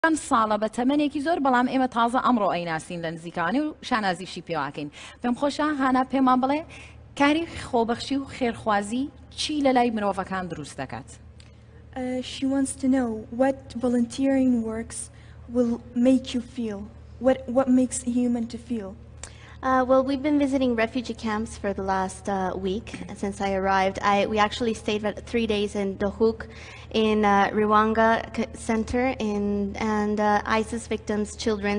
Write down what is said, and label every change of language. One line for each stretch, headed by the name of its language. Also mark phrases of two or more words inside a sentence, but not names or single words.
Central Kurdish: چەند ساڵە بە تەمەنێکی زۆر بەڵام ئێمە تازە ئەمڕۆ ئەیناسین لە نزیکانی و شانازیشی پێواکەین پێم خۆشە هانا پێمان بڵێ کاری خۆبەخشی و خێرخوازی چی لە لای مرۆڤەکان دروست دەکات؟
English: She wants to know what volunteering works will make you feel. What makes a human to feel? Well, we've been visiting refugee camps for the last week since I arrived. We actually stayed for 3 days in Dohuk, in Riwanga Center, and ISIS victims, children's.